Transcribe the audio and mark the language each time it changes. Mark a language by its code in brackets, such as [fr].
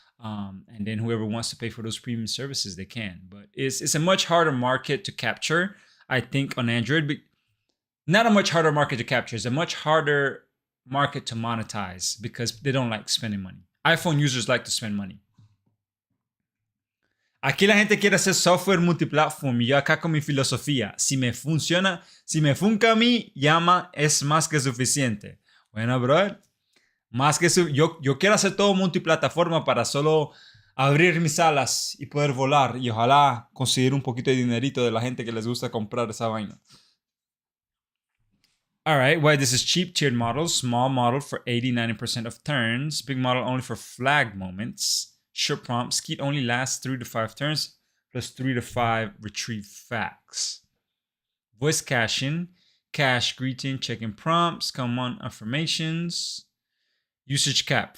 [en] And then whoever wants to pay for those premium services, they can. But it's a much harder market to capture, I think, on Android. But not a much harder market to capture. It's a much harder market to monetize because they don't like spending money. iPhone users like to spend money. [es] Aquí la gente quiere hacer software multiplatform y yo acá con mi filosofía. Si me funciona, si me funca a mí, llama, es más que suficiente. Bueno, bro, más que yo quiero hacer todo multiplataforma para solo abrir mis alas y poder volar y ojalá conseguir un poquito de dinerito de la gente que les gusta comprar esa vaina. [en] All right, well, this is cheap tiered models. Small model for 80-90% of turns. Big model only for flag moments. Short prompt. Skeet only lasts 3 to 5 turns plus 3 to 5 retrieve facts. Voice caching. Cache greeting, checking prompts, common affirmations. Usage cap.